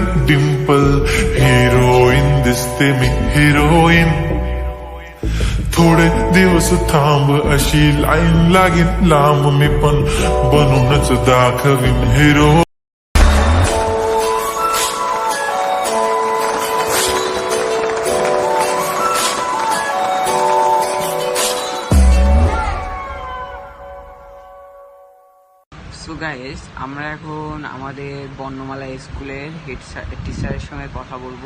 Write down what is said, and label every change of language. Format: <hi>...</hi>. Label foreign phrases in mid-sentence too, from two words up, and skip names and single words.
<mr>डिंपल, हिरोईन दिसते मी हिरोईन, थोडे दिवस थांब अशी लाईन लागेल लांब, मी पण बनूनच दाखवीन हिरो.</mr> <en>so guys,</en> <bn>আমরা এখন আমাদের বর্ণমালা স্কুলের হেড টিচারের সঙ্গে কথা বলবো।</bn>